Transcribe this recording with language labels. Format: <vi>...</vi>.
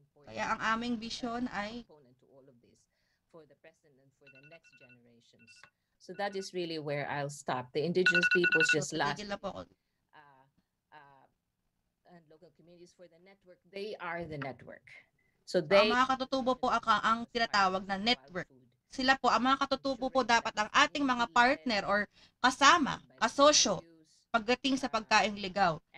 <tl>Kaya ang aming vision ay</tl> <en>for the present and for the next generations. So that is really where I'll stop. The indigenous peoples just last. And local communities for the network, they are the network. So they</en> <tl>ang mga katutubo po ang tinatawag na network. Sila po, ang mga katutubo po dapat ang ating mga partner or kasama, kasosyo, pagdating sa pagkaing ligaw.</tl>